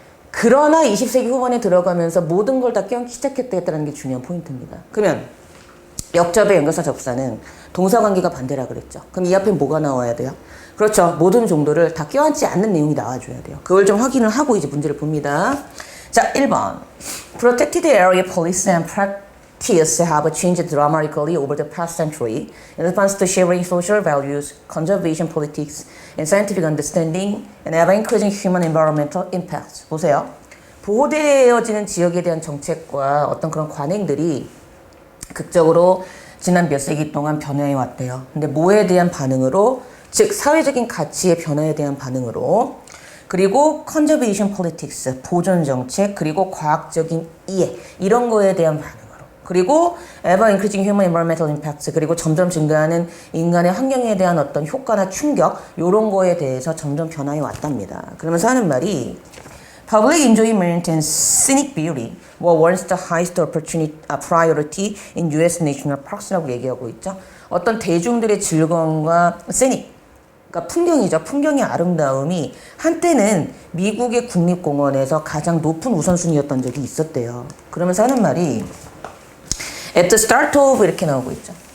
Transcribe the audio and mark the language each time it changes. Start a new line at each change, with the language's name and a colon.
Korean: 그러나 20세기 후반에 들어가면서 모든 걸 다 껴안기 시작했다는 게 중요한 포인트입니다. 그러면 역접의 연결사 접사는 동사관계가 반대라 그랬죠. 그럼 이 앞에 뭐가 나와야 돼요? 그렇죠. 모든 종들을 다 껴안지 않는 내용이 나와줘야 돼요. 그걸 좀 확인을 하고 이제 문제를 봅니다. 자, 1번.
English: Protected area police and practice have changed dramatically over the past century in response to shifting social values, conservation politics, and scientific understanding, and ever-increasing human environmental impacts.
Korean: 보세요. 보호되어지는 지역에 대한 정책과 어떤 그런 관행들이 극적으로 지난 몇 세기 동안 변화해 왔대요. 근데 뭐에 대한 반응으로? 즉 사회적인 가치의 변화에 대한 반응으로, 그리고
English: conservation politics,
Korean: 보존 정책, 그리고 과학적인 이해 이런 거에 대한 반응으로, 그리고
English: ever increasing human environmental impacts,
Korean: 그리고 점점 증가하는 인간의 환경에 대한 어떤 효과나 충격 이런 거에 대해서 점점 변화해 왔답니다. 그러면서 하는 말이
English: Public enjoyment and scenic beauty were once the highest priority in U.S. national parks
Korean: 라고 얘기하고 있죠. 어떤 대중들의 즐거움과 scenic, 그러니까 풍경이죠. 풍경의 아름다움이 한때는 미국의 국립공원에서 가장 높은 우선순위였던 적이 있었대요. 그러면서 하는 말이
English: At the start of
Korean: 이렇게 나오고 있죠.